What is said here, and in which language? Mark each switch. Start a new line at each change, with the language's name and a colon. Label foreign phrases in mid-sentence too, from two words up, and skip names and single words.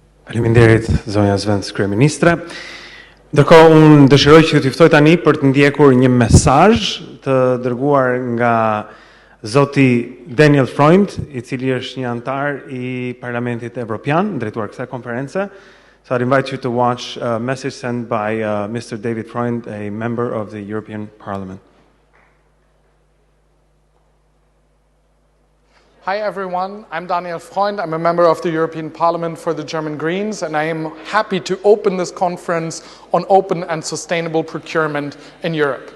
Albanian: Faleminderit, zonja Zvendës Kryeministre. Ndërkohë, unë dëshiroj që t'ju ftoj tani për të ndjekur një mesazh të dërguar nga zoti Daniel Freund, I cili është një antar I Parlamentit Evropian, drejtuar kësaj konference.
English: So I'd invite you to watch a message sent by Mr. David Freund, a member of the European Parliament. Hi everyone, I'm Daniel Freund. I'm a member of the European Parliament for the German Greens, and I am happy to open this conference on open and sustainable procurement in Europe.